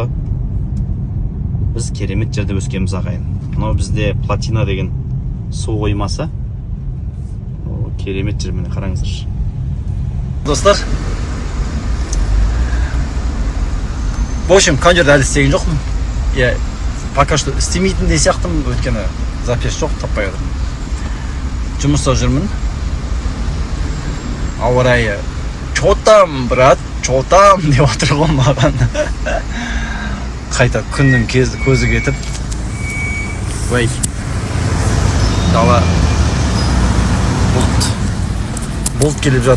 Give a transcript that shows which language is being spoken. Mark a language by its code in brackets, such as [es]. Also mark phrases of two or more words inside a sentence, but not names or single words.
[kk] Біз керемет жерде өскенбіз ағайын. Мынау бізде Платина деген су қоймасы. Керемет жер, міне қараңыздаршы. Достар, [ru] в общем, [kk] конжерді әлі істеген жоқпын. [ru] Я пока что [kk] істемейтін де сияқтымын, өйткені запись жоқ, таппай отырмын. Жұмыста жүрмін. Ауа райы [ru] чо там, брат, чо там [kk] деп отыр ғой маған. Қайта күннің көзі кетіп, дала бұлт келіп жатыр.